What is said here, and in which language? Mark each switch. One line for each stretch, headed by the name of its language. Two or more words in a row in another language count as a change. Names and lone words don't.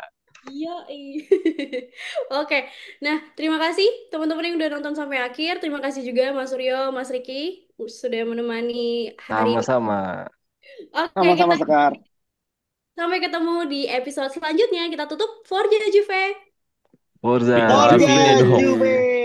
Indonesian: iya. Oke, nah terima kasih teman-teman yang udah nonton sampai akhir. Terima kasih juga Mas Suryo, Mas Riki sudah menemani hari ini. Sama-sama. Oke, kita Sama-sama Sekar. sampai ketemu di episode selanjutnya. Kita tutup Forza Juve. Forza Victoria Forza Fine Juve. dong. Juve.